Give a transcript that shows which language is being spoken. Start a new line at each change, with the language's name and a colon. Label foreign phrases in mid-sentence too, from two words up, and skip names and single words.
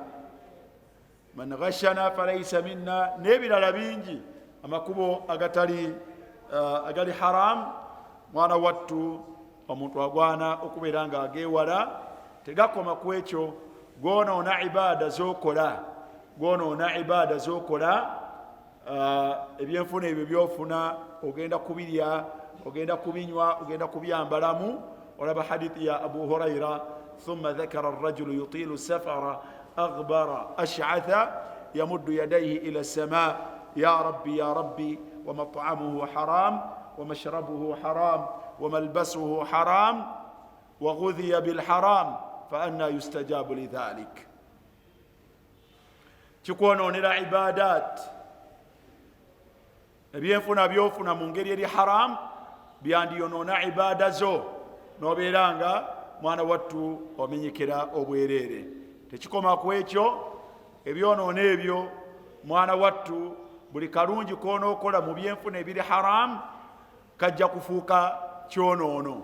Arabic: من غشنا فليس منا,
Ganda: n'ebirala bingi amakubo agali haram mwana wattu omuntu agwana okubeera nga ageewala. Tegakoma ku ekyo, gwonoona ibada z'okola ebyenfuna ebyo byofuna ogenda kubirya ogenda kubinywa ogenda kubyambalamu. olaba hadithi ya Abu Huraira,
Arabic: ثم ذكر الرجل يطيل سفرا أغبر أشعث يمد يديه إلى السماء يا رب ومطعمه حرام ومشربه حرام وملبسه حرام وغذي بالحرام فأنى يستجاب لذلك.
Ganda: Kikwonoonera ibadat, ebyenfuna byofuna mu ngeri eri haram byandiyonoona ibada zo n'obeera nga mwana wattu omenyekera obwereere. Tekikoma ku ekyo, ebyonoono ebyo mwana wattu buli kalungi koonookola mu byenfuna ebiri haram kajja kufuuka kyonoono.